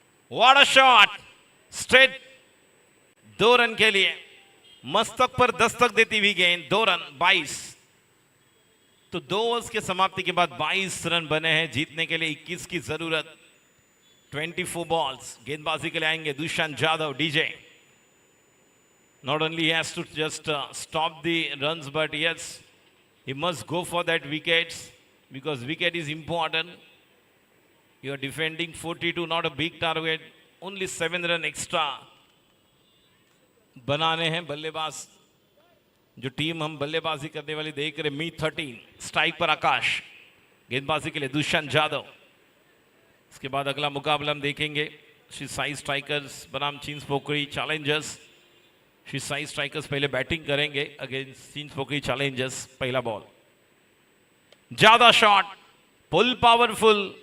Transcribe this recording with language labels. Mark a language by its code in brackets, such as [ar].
[hi] What a shot. Straight 2 run के लिए. मस्तक पर दस्तक देती हुई गेंद. 2 रन 22. तो 2 ओवर्स के समाप्ति के बाद 22 रन बने हैं. जीतने के लिए 21 की जरूरत. 24 बॉल्स. गेंदबाजी के लिए आएंगे Dushyant Jadhav. [en] DJ not only he has to just stop the runs, but yes, he must go for that wickets because wicket is important. You are defending 42, not a big target. Only 7 run extra बनाने हैं. [hi] बल्लेबाज जो team हम बल्लेबाजी करने वाली देख रहे. मी 13. स्ट्राइक पर आकाश. गेंदबाजी के लिए दुष्यंत जाधव. इसके बाद अगला मुकाबला हम देखेंगे. श्री साई स्ट्राइकर्स बनाम चींस पोखरी चैलेंजर्स. श्री साई स्ट्राइकर्स पहले बैटिंग करेंगे अगेंस्ट चींस पोखरी चैलेंजर्स. पहला बॉल. ज्यादा शॉट. Full powerful.